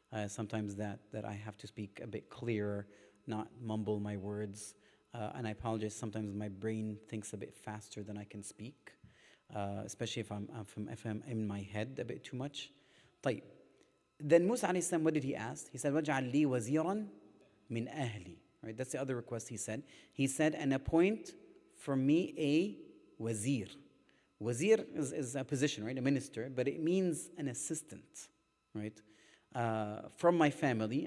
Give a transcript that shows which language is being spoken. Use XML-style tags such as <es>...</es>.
<en>Sometimes that I have to speak a bit clearer, not mumble my words. And I apologize, sometimes my brain thinks a bit faster than I can speak, especially if I'm in my head a bit too much.</en> <ar>طيب.</ar> <en>Then Musa alayhi salam, what did he ask? He said,</en> <ar>وَاجْعَلْ لِي وَزِيرًا مِنْ أَهْلِي.</ar> <en>Right, that's the other request he said. He said, and appoint for me a wazir. Wazir is a position, right, a minister, but it means an assistant, right, from my family.</en>